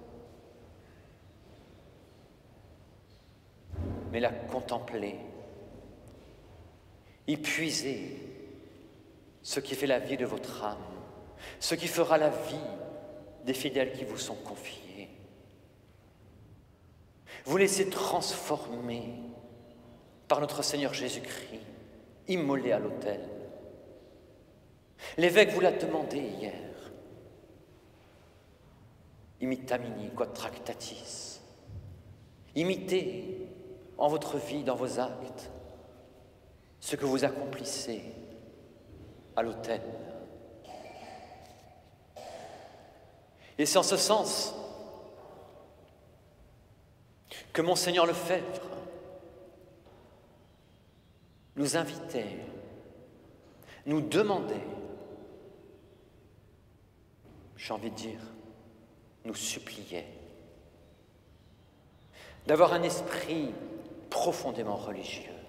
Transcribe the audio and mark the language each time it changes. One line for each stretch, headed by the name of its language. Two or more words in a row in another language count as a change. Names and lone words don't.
French: Mais la contempler, y puiser ce qui fait la vie de votre âme, ce qui fera la vie des fidèles qui vous sont confiés. Vous laissez transformer par notre Seigneur Jésus-Christ, immolé à l'autel. L'évêque vous l'a demandé hier.
Latin: Imitamini quod tractatis.
French: Imitez en votre vie, dans vos actes, ce que vous accomplissez à l'autel. Et c'est en ce sens que Monseigneur Lefebvre nous invitait, nous demandait, j'ai envie de dire, nous suppliait d'avoir un esprit profondément religieux.